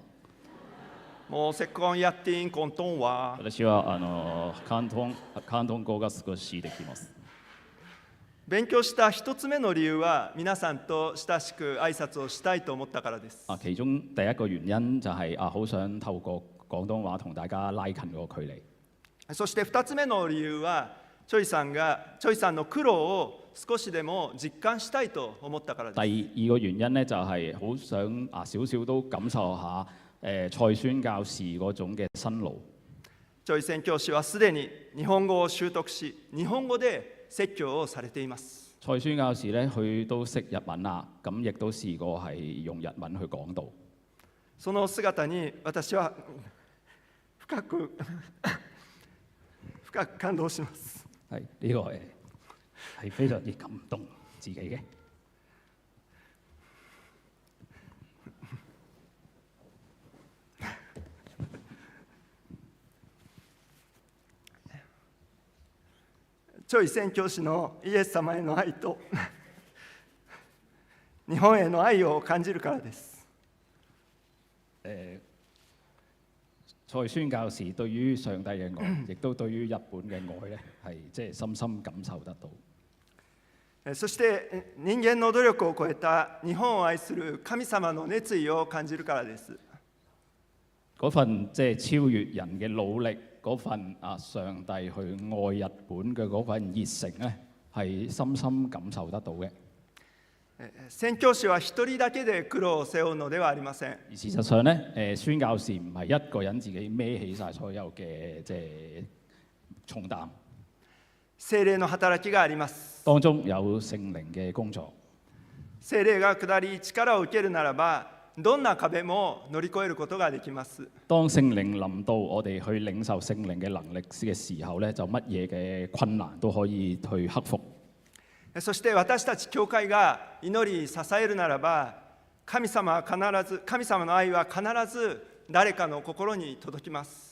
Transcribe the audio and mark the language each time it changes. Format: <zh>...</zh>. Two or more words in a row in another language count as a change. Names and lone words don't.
<ja>もうせっかくやっていん広東話。私は広東語が少しできます。勉強した一つ目の理由は皆さんと親しく挨拶をしたいと思ったからです。</ja> <yue>啊，其中第一個原因就係好想透過廣東話同大家拉近個距離。</yue> <ja>そして2つ目の理由はチョイさんの苦労を少しでも実感したいと思ったからです。</ja> <yue>第二個原因咧就係好想少少都感受下蔡宣教士嗰種嘅辛勞。</yue> <ja>チョイ宣教師はすでに日本語を習得し、日本語で説教をされています。</ja> <yue>蔡宣教士咧，佢都識日文啦，咁亦都試過係用日文去講道。</yue> <ja>その姿に私は深く感動します。</ja> <yue>係呢個係非常之感動自己嘅。</yue> <ja>チョイ宣教師のイエス様への愛と日本への愛を感じるからです。</ja> <yue>蔡宣教士對於上帝嘅愛，亦都對於日本嘅愛咧，係即係深深感受得到。</yue> <ja>そして人間の努力を超えた日本を愛する神様の熱意を感じるからです。</ja> <yue>嗰份即係超越人嘅努力，嗰份上帝去愛日本嘅嗰份熱誠咧，係深深感受得到嘅。</yue> <ja>宣教師は一人だけで苦労を背負うのではありません。</ja> <yue>而事實上咧，宣教士唔係一個人自己孭起晒所有嘅即係重擔。</yue> <ja>聖靈の働きがあります。</ja> <yue>當中有聖靈嘅工作。</yue> <ja>聖靈が下り力を受けるならば、 どんな壁も乗り越えることができます。</ja> <yue>當聖靈臨到我哋去領受聖靈嘅能力嘅時候咧，就乜嘢嘅困難都可以去克服。</yue> <ja>そして私たち教会が祈り支えるならば、神様の愛は必ず誰かの心に届きます。</ja>